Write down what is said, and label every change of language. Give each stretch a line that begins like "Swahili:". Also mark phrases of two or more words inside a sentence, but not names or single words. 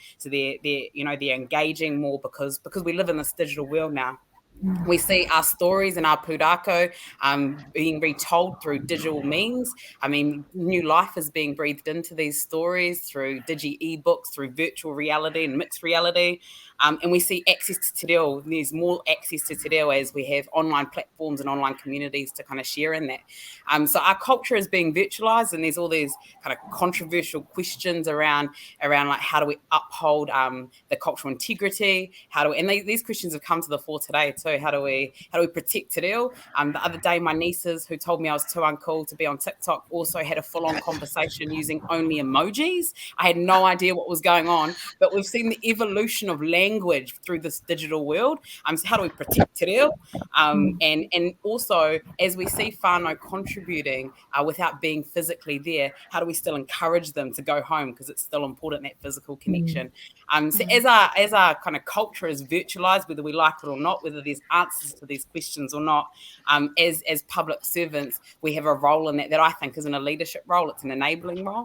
English: So they're engaging more because we live in this digital world now. We see our stories and our pūrākau being retold through digital means. I mean, new life is being breathed into these stories through ebooks, through virtual reality and mixed reality. And we see access to
Māori: te reo.
English: There's more access to
Māori: te reo
English: as we have online platforms and online communities to kind of share in that. So our culture is being virtualized, and there's all these kind of controversial questions around like how do we uphold the cultural integrity? And these questions have come to the fore today too. How do we protect
Māori: te reo?
English: The other day, my nieces, who told me I was too uncool to be on TikTok, also had a full-on conversation using only emojis. I had no idea what was going on, but we've seen the evolution of language through this digital world. So how do we protect
Māori: te reo?
English: And also, as we see whānau contributing without being physically there, how do we still encourage them to go home, because it's still important, that physical connection. So as our kind of culture is virtualized, whether we like it or not, whether there's answers to these questions or not, as public servants, we have a role in that I think isn't a leadership role, it's an enabling role.